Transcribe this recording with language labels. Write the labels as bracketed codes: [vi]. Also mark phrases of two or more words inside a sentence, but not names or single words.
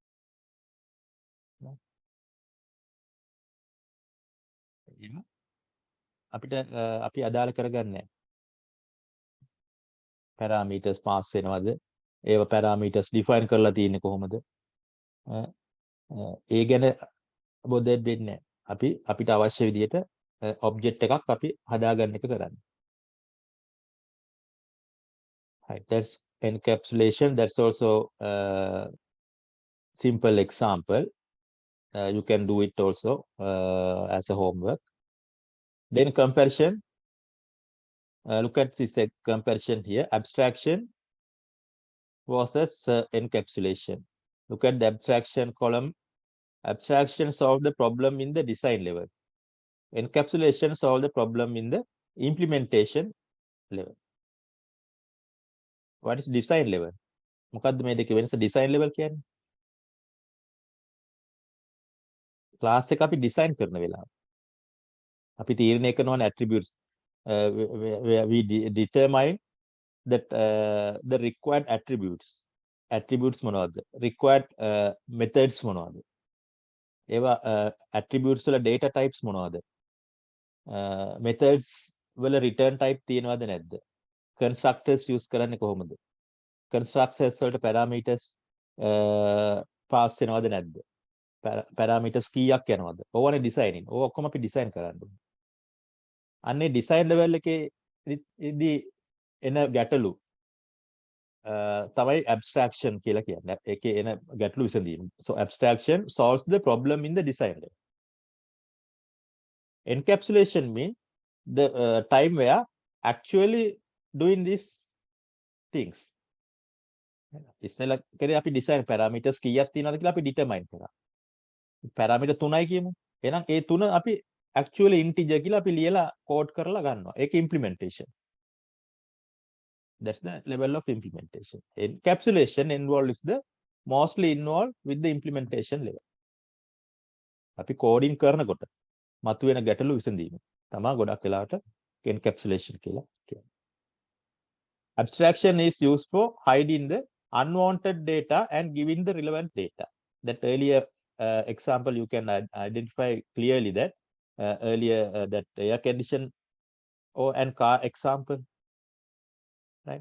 [si] අපිට අපි අදාළ කරගන්නේ [en] parameters pass [si] වෙනවද, ඒව [en] parameters define [si] කරලා තියෙන්නේ කොහොමද, ඒ ගැන bothered වෙන්නේ නැහැ. අපිට අවශ්‍ය විදිහට object එකක් අපි හදාගන්න එක කරන්නේ. [en] Right, that's encapsulation. That's also simple example. You can do it also as a homework. Then comparison. Look at this comparison here. Abstraction versus encapsulation. Look at the abstraction column. Abstraction solve the problem in the design level. Encapsulation solve the problem in the implementation level. What is design level? [si] මොකද්ද මේ දෙකේ වෙනස? [en] design level [si] කියන්නේ class එක අපි design කරන වෙලාව. අපි තීරණය කරනවා attributes. [en] We determine that the required attributes. [si] Attributes මොනවද? [en] Required methods [si] මොනවද? ඒවා attributes වල data types මොනවද? Methods වල [en] return type [si] තියෙනවද නැද්ද? [en] Constructors use [si] කරන්නේ කොහොමද? Constructors වලට [en] parameters pass [si] වෙනවද නැද්ද? Parameters කීයක් යනවද? ඕවනේ designing. ඕව ඔක්කොම අපි design කරන්න ඕනේ. අන්නේ [en] design level [si] එකේදී එන ගැටලු තමයි abstraction කියලා කියන්නේ. ඒකේ එන ගැටලු විසඳීම. [en] So abstraction solves the problem in the design level. Encapsulation means the time where actually doing these things. [si] ඉස්සෙල්ලා කරේ අපි [en] design parameters [si] කීයක් තියෙනවද කියලා අපි determine කරා. parameter 3යි කියමු. එහෙනම් ඒ 3 අපි [en] actually integer [si] කියලා අපි ලියලා code කරලා ගන්නවා. ඒක implementation. [en] That's the level of implementation. Encapsulation involved is the mostly involved with the implementation level. [si] අපි කෝඩින් කරනකොට මතුවෙන ගැටලු විසඳීම තමයි ගොඩක් වෙලාවට encapsulation කියලා කියන්නේ. [en] Abstraction is used for hiding the unwanted data and giving the relevant data. That earlier example you can identify clearly that earlier that air condition or and car example, right?